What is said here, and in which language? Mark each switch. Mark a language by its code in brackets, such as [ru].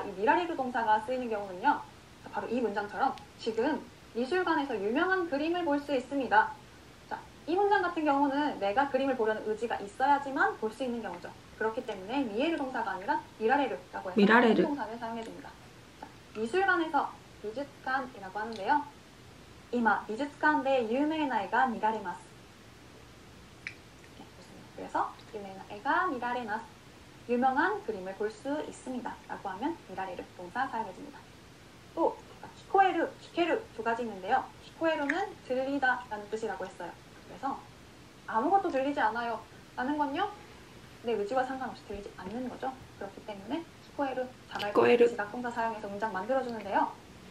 [ko] 이 미라레르 동사가 쓰이는 경우는요. 바로 이 문장처럼 지금 미술관에서 유명한 그림을 볼 수 있습니다. 자, 이 문장 같은 경우는 내가 그림을 보려는 의지가 있어야지만 볼 수 있는 경우죠. 그렇기 때문에 미에르 동사가 아니라 미라레르라고 해서 미라레르. 동사를 사용해줍니다. 자, 미술관에서 미주칸이라고 하는데요. [ja] 이마 미주칸で 有名な絵が見られます. 그래서 有名な絵が見られます. [ko] 유명한 그림을 볼 수 있습니다. 라고 하면 미라레르 동사 사용해줍니다. 또 키코에르, 키케르 두 가지 있는데요. 키코에르는 들리다 라는 뜻이라고 했어요. 그래서 아무것도 들리지 않아요 라는 건요. 내 의지와 상관없이 들리지 않는 거죠. 그렇기 때문에 키코에르, 자발적 지각동사 사용해서 문장 만들어주는데요.